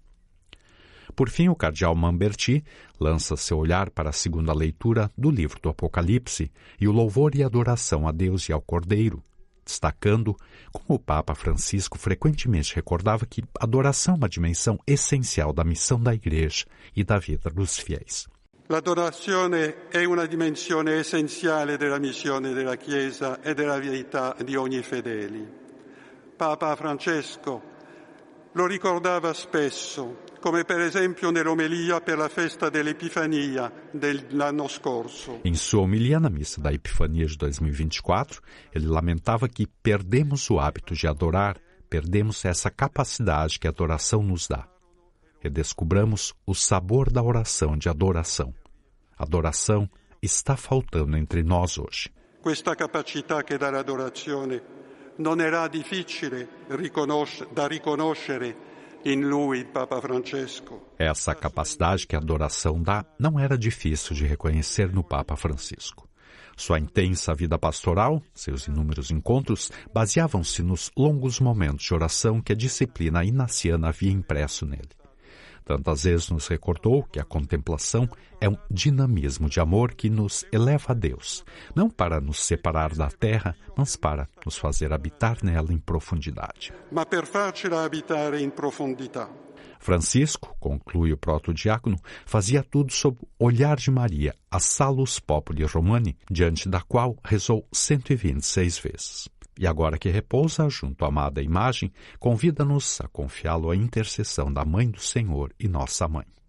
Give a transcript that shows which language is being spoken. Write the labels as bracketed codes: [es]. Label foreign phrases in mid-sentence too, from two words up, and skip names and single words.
[pt] Por fim, o cardeal Mamberti lança seu olhar para a segunda leitura do livro do Apocalipse e o louvor e adoração a Deus e ao Cordeiro, destacando como o Papa Francisco frequentemente recordava que a adoração é uma dimensão essencial da missão da Igreja e da vida dos fiéis. [it] L'adorazione è una dimensione essenziale della missione della Chiesa e della vita di ogni fedele. Papa Francesco lo ricordava spesso, come per esempio nell'omelia per la festa dell'Epifania dell'anno scorso. [pt] Em sua homilia na missa da Epifania de 2024, ele lamentava que perdemos o hábito de adorar, perdemos essa capacidade que a adoração nos dá. Redescobramos o sabor da oração de adoração. A adoração está faltando entre nós hoje. [it] Questa capacità che dà l'adorazione non era difficile da riconoscere in lui, Papa Francesco. [pt] Essa capacidade que a adoração dá não era difícil de reconhecer no Papa Francisco. Sua intensa vida pastoral, seus inúmeros encontros, baseavam-se nos longos momentos de oração que a disciplina inaciana havia impresso nele. Tantas vezes nos recordou que a contemplação é um dinamismo de amor que nos eleva a Deus, não para nos separar da terra, mas para nos fazer habitar nela em profundidade. [it] Ma per farcela abitare in profondità. [pt] Francisco, conclui o protodiácono, fazia tudo sob o olhar de Maria, a Salus Populi Romani, diante da qual rezou 126 vezes. E agora que repousa junto à amada imagem, convida-nos a confiá-lo à intercessão da Mãe do Senhor e nossa Mãe.